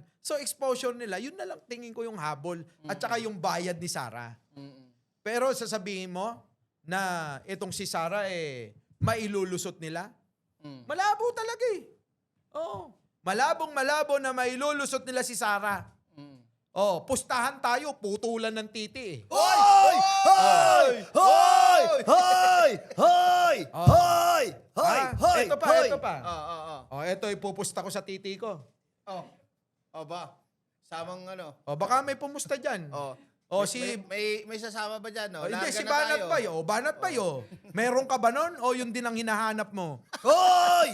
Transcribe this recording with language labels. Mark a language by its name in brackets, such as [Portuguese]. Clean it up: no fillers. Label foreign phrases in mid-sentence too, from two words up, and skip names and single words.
[Filipino] So exposure nila, yun na lang tingin ko yung habol at saka yung bayad ni Sara. Pero sasabihin mo na itong si Sara mailulusot nila? Malabo talaga eh. Oo. Malabong-malabo na mailulusot nila si Sara. Pustahan tayo, putulan ng titi eh. Hoy! Hoy! Hoy! Hoy! Hoy! Hoy! Hoy! Hoy! Ito pa, Hoy! ito pa. Oo. Ito ipupusta ko sa titi ko. Ba? Samang ano? Baka may pumusta dyan. May sasama ba dyan? No? Hindi, Larga si na Banat tayo. Payo. Banat Payo. Meron ka ba nun? O yun din ang hinahanap mo? Hoy!